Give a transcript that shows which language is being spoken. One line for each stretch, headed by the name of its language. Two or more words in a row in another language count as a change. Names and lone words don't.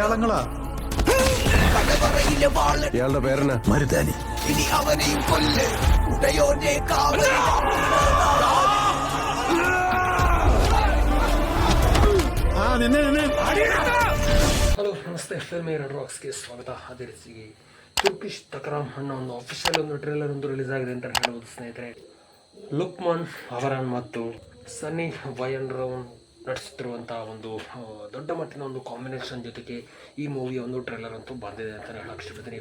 Malayalam: പടങ്ങളാ. ഇയാളുടെ പേരെന്നാ? മരുതാനി. ഇനി അവനെയും കൊല്ല് ഉടയോന്റെ
Kannada: ಹಲೋ ನಮಸ್ತೆ, ಫಿಲ್ಮ್ ರೆಡ್ ರಾಕ್ಸ್ಗೆ ಸ್ವಾಗತ. ಅದೇ ರೀತಿಗೆ ತುರ್ಕಿಶ್ ತಕರಾಮ್ ಅನ್ನೋ ಒಂದು ಅಫಿಷಿಯಲ್ ಒಂದು ಟ್ರೇಲರ್ ಒಂದು ರಿಲೀಸ್ ಆಗಿದೆ ಅಂತ ಹೇಳ್ಬೋದು ಸ್ನೇಹಿತರೆ. ಲುಕ್ಮಾನ್ ಅವರನ್ ಮತ್ತು ಸನ್ನಿ ವಯನ್ರವನ್ ನಟಿಸುತ್ತಿರುವಂತಹ ಒಂದು ದೊಡ್ಡ ಮಟ್ಟಿನ ಒಂದು ಕಾಂಬಿನೇಷನ್ ಜೊತೆಗೆ ಈ ಮೂವಿಯ ಒಂದು ಟ್ರೇಲರ್ ಅಂತೂ ಬಂದಿದೆ ಅಂತಲೇ ಹೇಳಕ್ಕೆ ಇಷ್ಟಪಡ್ತೀನಿ.